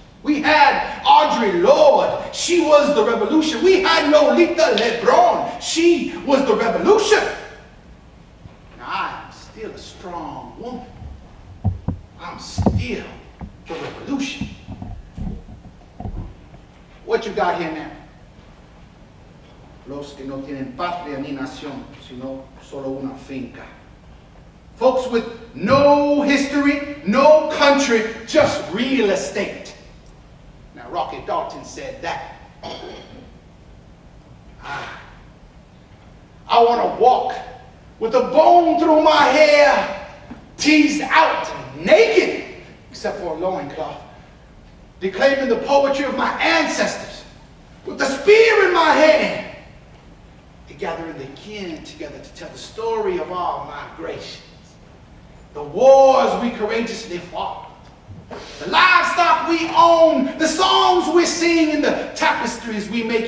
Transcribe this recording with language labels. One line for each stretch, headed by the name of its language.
English: We had Audre Lorde, she was the revolution. We had Lolita Lebron, she was the revolution. Now I'm still a strong woman. I'm still the revolution. What you got here now?
Spanish: Los que no tienen patria ni nación, sino solo una finca.
English: Folks with no history, no country, just real estate. Now, Rocky Dalton said that. I want to walk with a bone through my hair, teased out, naked, except for a loincloth, declaiming the poetry of my ancestors, with the spear in my hand, gathering the kin together to tell the story of our migrations, the wars we courageously fought, the livestock we own, the songs we sing, and the tapestries we make.